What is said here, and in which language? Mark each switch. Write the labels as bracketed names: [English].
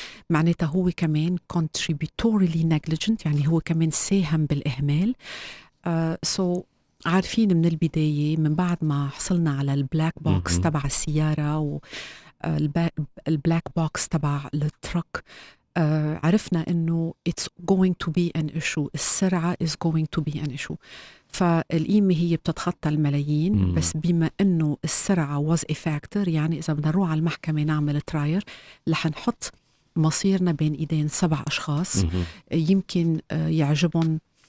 [Arabic] معناتها هو كمان contributory negligent، يعني هو كمان ساهم بالإهمال. so عارفين من البداية، من بعد ما حصلنا على البلاك بوكس تبع السيارة والبلاك بوكس تبع الترك، عرفنا إنه it's going to be an issue. [English] السرعة is going to be an issue. [Arabic] فالقيمة هي بتتخطى الملايين، بس بما إنه السرعة was a factor، يعني إذا بدنا نروح على المحكمة نعمل تراير، رح نحط مصيرنا بين إيدين 7 أشخاص. يمكن يعجبهم